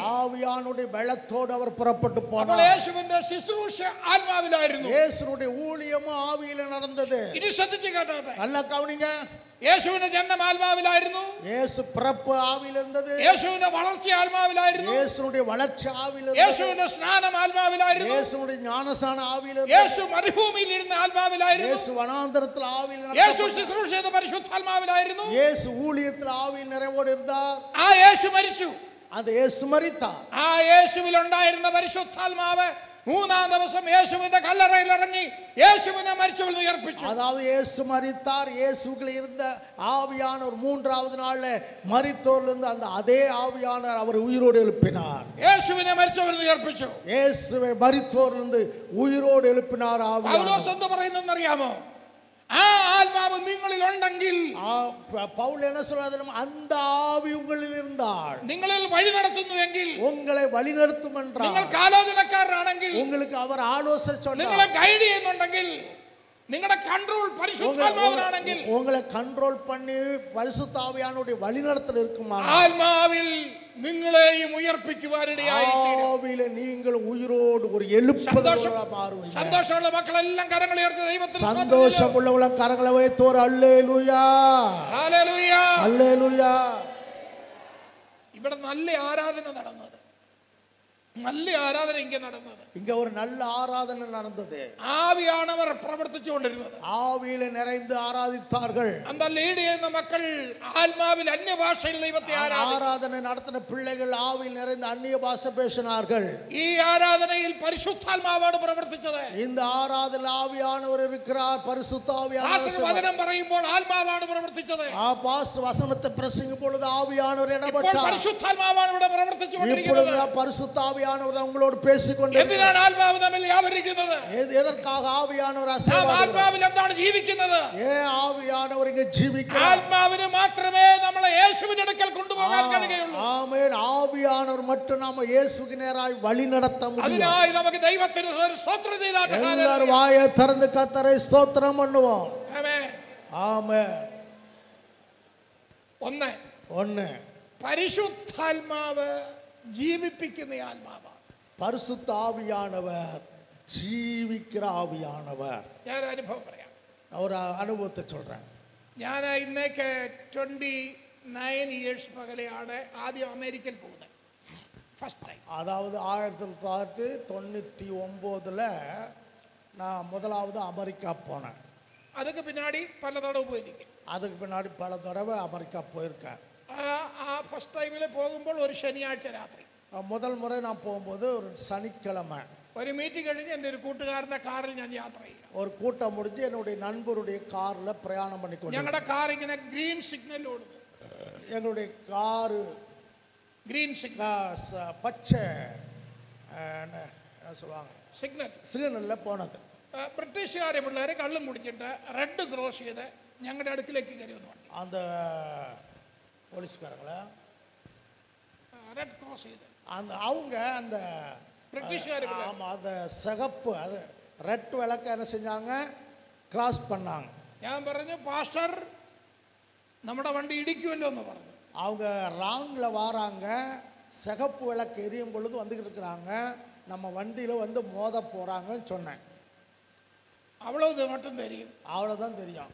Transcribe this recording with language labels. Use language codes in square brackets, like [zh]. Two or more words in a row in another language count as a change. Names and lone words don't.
[ta] ஆவியானுடைய பலத்தோடு அவர் புறப்பட்டு [ml] അപ്പോൾ [ta] போனார். [ml] യേശുവിന്റെ ശുശ്രൂഷ ആത്മാവിലായിരുന്നു. [ta] இயேசுனுடைய ஊழியமும் ஆவியில நடந்தது. [ml] ഇനി ശ്രദ്ധിച്ചു കേട്ടോട്ടെ. [ta] நல்லா கவனிங்க. [ml] യേശുവിന്റെ ജനനം ആത്മാവിലായിരുന്നു, [ta] இயேசு பிறப்பு ஆவியில இருந்தது, [ml] യേശുവിന്റെ വളർച്ച ആത്മാവിലായിരുന്നു, [ta] இயேசுனுடைய வளர்ச்சி ஆவியில இருந்தது, [ml] യേശുവിന്റെ സ്നാനം ആത്മാവിലായിരുന്നു, [ta] இயேசுனுடைய ஞானசான ஆவியில இருந்தது, [ml] യേശു മരുഭൂമിയിൽ ഇരുന്ന ആത്മാവിലായിരുന്നു, [ta] இயேசு வனாந்தரத்தில் ஆவியில் [ml] യേശു [ta] நடந்தது, [ml] ശുശ്രൂഷ ചെയ്ത പരിശുദ്ധാത്മാവിലായിരുന്നു. [ta] இயேசு ஊழியத்தில் ஆவியில் நிறைவோடு இருந்தார். [ml] ആ യേശു മരിച്ചു. [ta] அந்த இயேசு மரித்தார். [ml] ആ യേശുവിൽ ഉണ്ടായിരുന്ന പരിശുദ്ധാത്മാവ് 3-ാം ദിവസം യേശുവിന്റെ കല്ലറയിൽ ഇറങ്ങി യേശുവിനെ മരിച്ചവരിൽ നിന്ന് ഉയർപ്പിച്ചു. [ta] அதாவது இயேசு மரித்தார். இயேசுக்குள்ள இருந்த ஆவியானவர் 3வது நாள்ல மரித்தோரிலிருந்து அந்த அதே ஆவியானவர் அவர் உயிரோடு எழுப்பினார். [ml] യേശുവിനെ മരിച്ചവരിൽ നിന്ന് ഉയർപ്പിച്ചു. [ta] இயேசுவை மரித்தோரிலிருந்து உயிரோடு எழுப்பினார் ஆவியானவர். [ml] പൗലോസ് എന്ത് പറയുന്നെന്ന് അറിയാമോ? ആ ആത്മാവ് നിങ്ങളിൽ ഉണ്ടെങ്കിൽ, [ta] பவுல் என்ன சொல்றாரு? அந்த ஆவி உங்களில் இருந்தால், [ml] നിങ്ങളിൽ വഴി നടത്തുന്നുവെങ്കിൽ, [ta] உங்களை வழிநடத்தும் என்றார், [ml] നിങ്ങൾക്ക് ആലോചനക്കാരനാണെങ്കിൽ, [ta] உங்களுக்கு அவர் ஆலோசனை [ml] നിങ്ങളെ [ta] சொன்னார், [ml] ഗൈഡ് ചെയ്യുന്നുണ്ടെങ്കിൽ, നിങ്ങളുടെ കൺട്രോൾ പരിശുദ്ധാത്മാവിനാണെങ്കിൽ, [ta] உங்களை கண்ட்ரோல் பண்ணி பரிசுத்த ஆவியானுடைய வழிநடத்தல் இருக்குமா, [ml] ആത്മാവിൽ നിങ്ങളെയും ഉയർപ്പിക്കുവാനിടയായിത്തീരും. [ta] ஆவியில நீங்கள் உயிரோடு ஒரு எழுப்புதலா மாறுவீங்க. [ml] സന്തോഷമുള്ള മക്കളെല്ലാം കരങ്ങൾ ഉയർത്തി ദൈവത്തിന് [ta] சந்தோஷம் உள்ளவங்க கரங்களை வைத்தோர் அல்லேலூயா [ml] ഹല്ലേലൂയ. [ta] அல்லேலூயா. [ml] ഇവിടെ നല്ല ആരാധന നടന്നത്, നല്ല ആരാധന ഇങ്ങനെ നടന്നത്. [ta] இங்க ஒரு நல்ல ஆராதனை நடந்தது. [ml] ആവിയാണവർ പ്രവർത്തിച്ചുകൊണ്ടിരുന്നത്. [ta] ஆவியில நிறைந்து ஆராதித்தார்கள். [ml] அந்த ലീഡ് ചെയ്യുന്ന മക്കൾ ആത്മാവിൽ അന്യഭാഷയിൽ ദൈവത്തെ ആരാധിച്ചു. [ta] ஆராதனை நடத்தின பிள்ளைகள் ஆவியில் நிறைந்து அந்நிய பாஷை பேசினார்கள். [ml] ഈ ആരാധനയിൽ പരിശുദ്ധാത്മാവാണ് പ്രവർത്തിച്ചത്. [ta] இந்த ஆராதனை ஆவியானவர் இருக்கிறார், பரிசுத்த ஆவியானவர். [ml] പാസ്റ്റർ വചനം പറയുമ്പോൾ ആത്മാവാണ് പ്രവർത്തിച്ചത്. [ta] பாஸ்டர் வசனத்தை பிரசங்கிக்கும் பொழுது ஆவியானவர் [ml] ഇപ്പോൾ [ta] இடப்பட்டார். [ml] പരിശുദ്ധാത്മാവാണ് ഇവിടെ പ്രവർത്തിച്ചുകൊണ്ടിരിക്കുന്നത്. [ta] இப்பொழுது பரிசுத்த ஆவியானவர் உங்களோடு பேசிக்கொண்டு [ml] എന്തിനാണ് ആത്മാവ് തമ്മിൽ വ്യാപരിക്കുന്നത്? [ta] எதற்காக ஆவியானவர் [ml] നാം [ta] அசைவாடுகிறார்? [ml] ആത്മാവിൽ എന്താണ് ജീവിക്കുന്നത്? [ta] ஆவியானவர் இங்க ஜீவிக்கிறார். [ml] ആത്മാവിന് മാത്രമേ നമ്മളെ യേശുവിന്റെ അടുക്കൽ കൊണ്ടുപോകാൻ കഴിയുള്ളൂ. [ta] ஆமென். ஆவியானவர் மட்டும் நாம இயேசுவுக்கு நேராய் வழி நடத்த முடியும். [ml] അതിനായി നമുക്ക് ദൈവത്തിന് ഒരു സ്തോത്രം ചെയ്താട്ടെ. [ta] எல்லாரும் வாயை திறந்து கர்த்தரை ஸ்தோத்திரம் பண்ணுவோம். [ml] ആമേൻ. [ta] ஆமென். [ml] ഒന്ന്, പരിശുദ്ധാത്മാവ് ജീവിപ്പിക്കുന്ന ആത്മാവാണ്. [ta] பரிசுத்த ஆவியானவர் ஜீவிக்கிற ஆவியானவர். [ml] ഞാൻ അനുഭവം പറയാം. [ta] ஒரு அனுபவத்தை சொல்றேன். [ml] ഞാൻ ഇന്നേക്ക് 29 ഇയേഴ്സ് പകലെയാണ് ആദ്യം അമേരിക്കയിൽ പോകുന്നത്. [en] first time. [ta] அதாவது 1999ல் நான் முதலாவது அமெரிக்கா போனேன். அதுக்கு பின்னாடி பல தடவை போயிருக்கேன். அதுக்கு பின்னாடி பல தடவை அமெரிக்கா போயிருக்கேன். [ml] ആ [en] first timeil [ml] പോകുമ്പോൾ ഒരു ശനിയാഴ്ച രാത്രി, [ta] முதல் முறை நான் போகும்போது ஒரு சனிக்கிழமை, [ml] ഒരു മീറ്റിംഗ് കഴിഞ്ഞ് എൻ്റെ ഒരു കൂട്ടുകാരൻ്റെ കാറിൽ ഞാൻ യാത്ര ചെയ്യാം. [ta] ஒரு கூட்டம் முடிஞ்சு என்னுடைய நண்பருடைய காரில் பிரயாணம் பண்ணிக்கொண்டு, [ml] ഞങ്ങളുടെ കാർ ഇങ്ങനെ [en] green signal [ml] ഓടുന്നു. [ta] எங்களுடைய காரு [en] green signal [ta] பச்சை என்ன சொல்லுவாங்க [ml] സിഗ്നൽ [ta] சிக்னலில் போனது. [ml] ബ്രിട്ടീഷുകാരെ പിള്ളേരെ കള്ളും കുടിച്ചിട്ട് [en] red cross [ml] ചെയ്ത് ഞങ്ങളുടെ അടുക്കിലേക്ക് കയറി വന്നു. [ta] அந்த போலீஸ்காரங்களா [en] red cross [ta] செய்து அந்த அவங்க அந்த பிரிட்டிஷ்கார ஆமாம் அந்த சிகப்பு அது ரெட் விளக்க என்ன செஞ்சாங்க, கிராஸ் பண்ணாங்க. [ml] ഞാൻ പറഞ്ഞു പാസ്റ്റർ നമ്മുടെ വണ്ടി ഇടിക്കുമല്ലോ എന്ന് പറഞ്ഞു. [ta] அவங்க ராங்கில் வராங்க, சிகப்பு விளக்கு எரியும் பொழுது வந்துக்கிட்டு இருக்கிறாங்க, நம்ம வண்டியில் வந்து மோத போகிறாங்கன்னு சொன்னேன். அவ்வளவு மட்டும் தெரியும், அவ்வளோதான் தெரியும்,